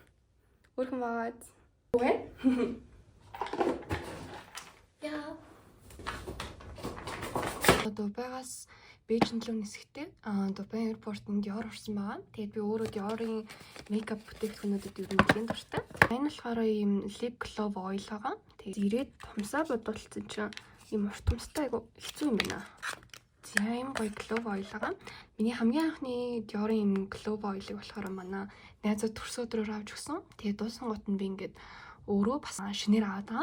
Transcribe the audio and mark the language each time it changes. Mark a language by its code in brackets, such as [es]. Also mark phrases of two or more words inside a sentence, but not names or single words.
[mn] Үгүй. Яа. Дубайгаас Бээжин лөө нисэхдээ Дубай аэропортод Dior орсон байгаа. Тэгээд би өөрөө Dior-ын мейкап бүтээгдэхүүнүүдэд ер нь нэлээд дуртай. Энэ болохоор ийм [en] lip glove oil [mn] байгаа. Тэгээд ирээд томсоо бодуулсан чинь ийм урт томстой айгу хэцүү юм байна. За ийм гоё [en] gloss oil [mn] байгаа. Миний хамгийн анхны Dior-ын юм [en] gloss oil-ыг [mn] болохоор манай найзууд төрсөн өдрөөр авч өгсөн. Тэгээ дууссан гут нь би ингээд өөрөө бас шинээр аваад байгаа.